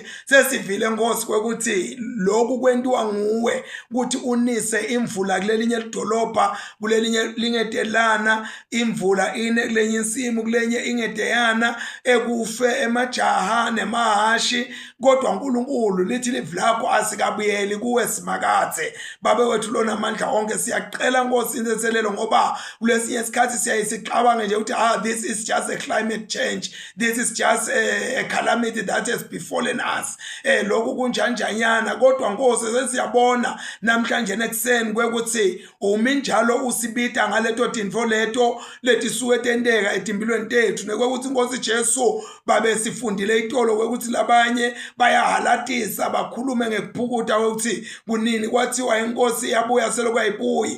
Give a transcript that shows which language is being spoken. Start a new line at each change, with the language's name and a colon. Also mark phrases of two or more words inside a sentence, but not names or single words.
Swati: Sesivile Nkosi kwekuthi lokhu kwentiwa nguwe ukuthi unise imvula kulelinye lidolobha, kulelinye lingedelana, imvula ine kulenye insimu, kulenye ingedeyana, ekufe emajaha nemahashi. Kodwa uNkulunkulu lithi livi lakho asikabuyeli kuwe simakadze. Babe wethu lonamandla onke siyacela Nkosi inseselelo ngoba kulesinye isikhathi siyayisicabange nje ukuthi
English: this is just a climate change, this is just a calamity that has befallen us,
Swati: lokhu kunjanjanyana. Kodwa Nkosi sesiyabona namhlanje ekuseni kwekuthi umi njalo usibita ngaleto tintfo leto letisuke tenteka etimpilweni tethu, nekwekuthi Nkosi Jesu babe sifundile itolo kwekuthi labanye bayahalatisa bakhulume ngekuphukuta ukuthi kunini kwathiwa iNkosi yabuya selokhu ayibuyi.